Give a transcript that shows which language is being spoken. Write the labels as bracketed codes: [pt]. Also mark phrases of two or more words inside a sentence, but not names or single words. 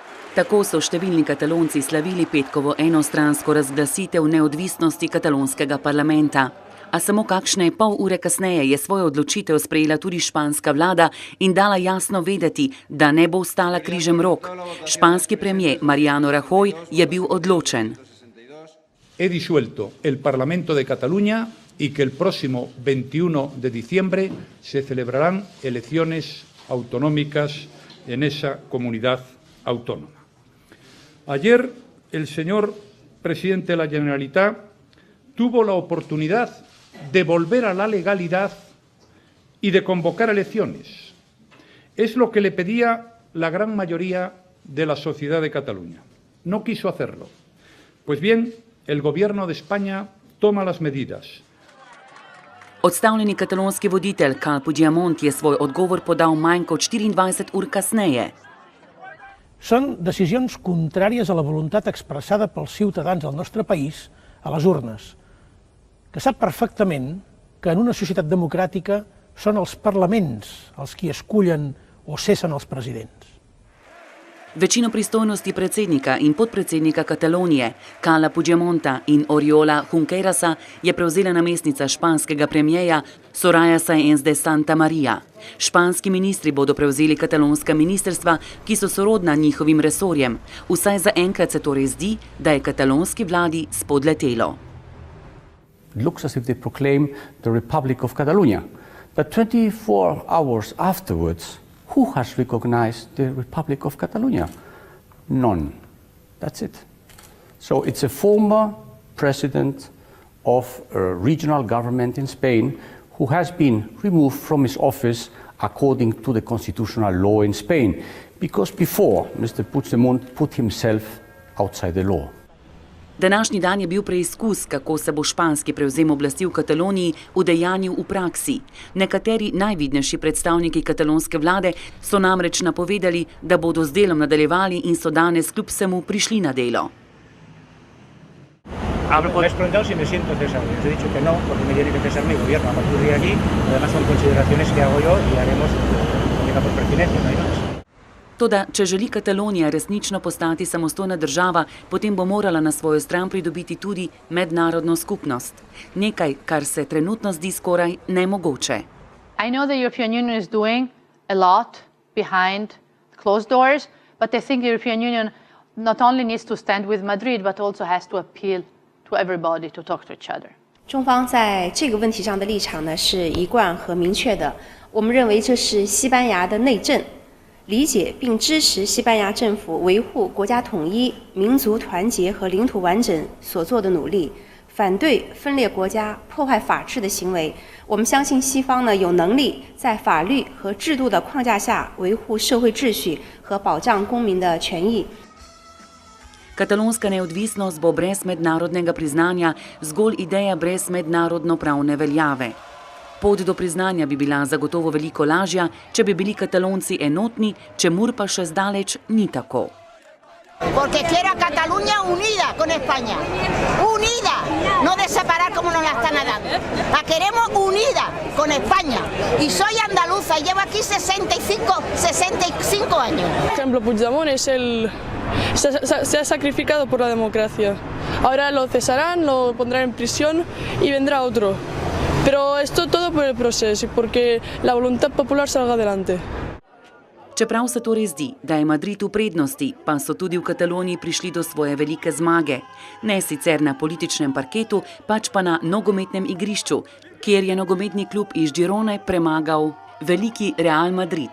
[sl] Tako so številni Katalonci slavili petkovo enostransko razglasitev neodvisnosti katalonskega parlamenta. A samo kakšne pol ure kasneje je svojo odločitev sprejela tudi španska vlada in dala jasno vedeti, da ne bo ostala križem rok. Španski premier Mariano Rajoy je bil odločen. [es] He disuelto el Parlamento de Cataluña y que el próximo 21 de diciembre se celebrarán elecciones autonómicas en esa comunidad autónoma. Ayer el señor presidente de la Generalitat tuvo la oportunidad de volver a la legalidad y de convocar elecciones. Es lo que le pedía la gran mayoría de la sociedad de Cataluña. No quiso hacerlo. Pues bien, el gobierno de España toma las medidas. [sl] Odstavljeni katalonski voditelj Cal Puigdemont je svoj odgovor podal manj kot 24 ur kasneje. [ca] Són decisions contràries a la voluntat expressada pels ciutadans del nostre país a les urnes, que sap perfectament que en una societat democràtica són els parlaments els qui escullen o cessen els presidents. [sl] Večino pristojnosti predsednika in podpredsednika Katalonije, Cala Puigdemonta in Oriola Junquerasa, je prevzela namestnica španskega premierja Soraya Sáenz de Santamaría. Španski ministri bodo prevzeli katalonska ministrstva, ki so sorodna njihovim resorjem. Vsaj zaenkrat se torej zdi, da je katalonski vladi spodletelo. [en] It looks as if they proclaim the Republic of Catalonia. But 24 hours afterwards, who has recognized the Republic of Catalonia? None. That's it. So it's a former president of a regional government in Spain who has been removed from his office according to the constitutional law in Spain, because before Mr. Puigdemont put himself outside the law. [sl] Današnji dan je bil preizkus, kako se bo španski prevzem oblasti v Kataloniji udejanjil v praksi. Nekateri najvidnejši predstavniki katalonske vlade so namreč napovedali, da bodo z delom nadaljevali in so danes kljub vsemu prišli na delo. [es] Me has preguntado si me siento cesar. Les he dicho que no, porque me tiene que cesar mi gobierno a partir de aquí. Además son consideraciones que hago yo y haremos por pertinencia, no hay más. [sl] Toda, če želi Katalonija resnično postati samostojna država, potem bo morala na svojo stran pridobiti tudi mednarodno skupnost. Nekaj, kar se trenutno zdi skoraj nemogoče. [en] I know the European Union is doing a lot behind closed doors, but I think the European Union not only needs to stand with Madrid, but also has to appeal to everybody to talk to each other. [zh] 中方在这个问题上的立场呢是一贯和明确的。我们认为这是西班牙的内政。理解并支持西班牙政府维护国家统一、民族团结和领土完整所做的努力，反对分裂国家、破坏法治的行为。我们相信西方呢有能力在法律和制度的框架下维护社会秩序和保障公民的权益。 [sl] Katalonska neodvisnost bo brez mednarodnega priznanja zgolj ideja brez mednarodno pravne veljave. Pot do priznanja bi bila zagotovo veliko lažja, če bi bili Katalonci enotni, čemur pa še zdaleč ni tako. [es] Porque quiero a Cataluña unida con España. Unida, no de separar como nos la están dando. La queremos unida con España. Y soy andaluza y llevo aquí 65 años. Por ejemplo, Puigdemont se ha sacrificado por la democracia. Ahora lo cesarán, lo pondrán en prisión y vendrá otro. Pero esto todo por el proceso y porque la voluntad popular salga adelante. [sl] Čeprav se torej zdi, da je Madrid v prednosti, pa so tudi v Kataloniji prišli do svoje velike zmage. Ne sicer na političnem parketu, pač pa na nogometnem igrišču, kjer je nogometni klub iz Girone premagal veliki Real Madrid.